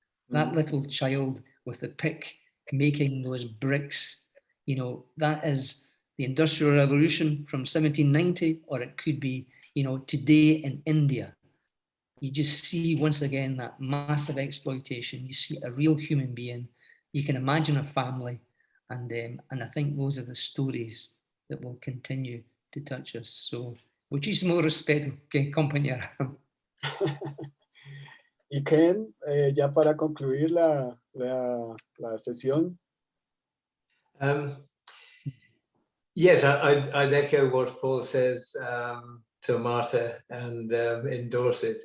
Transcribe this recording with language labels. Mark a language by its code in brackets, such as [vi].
[en] That little child with the pick making those bricks, you know, that is the Industrial Revolution from 1790, or it could be, you know, today in India. You just see once again that massive exploitation. You see a real human being. You can imagine a family, and I think those are the stories that will continue to touch us. [es] So, muchísimo respeto, que compañera. Y Ken, ya para concluir la sesión. [en] Yes, I'd echo what Paul says to Martha and endorse it.